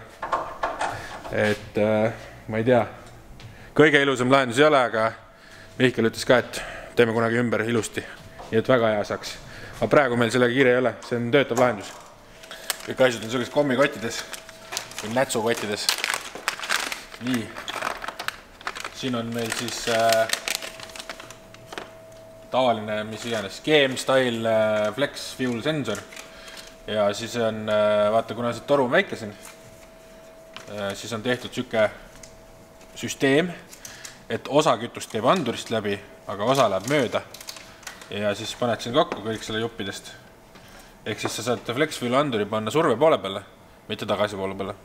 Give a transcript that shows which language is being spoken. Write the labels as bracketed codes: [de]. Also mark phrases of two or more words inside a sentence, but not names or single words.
[et] Et ma ei tea, kõige ilusam lahendus ei ole, aga Mihkel ütles ka, et teeme kunagi ümber ilusti, nii et väga hea saaks. Aga praegu meil sellega kiire ei ole, see on töötav lahendus. Kõik asjad on sellised kommikottides või nätsukottides. Nii. Siin on meil siis tavaline, mis iganes, [en] GM-style flex fuel sensor. [et] Ja siis on, vaata, kuna see toru on väike siin, siis on tehtud selline süsteem, et osa kütust käib andurist läbi, aga osa läheb mööda. Ja siis paned siin kokku kõik selle juppidest. Ehk siis sa saad [en] flex fuel [et] anduri panna surve poole peale, mitte tagasi poole peale.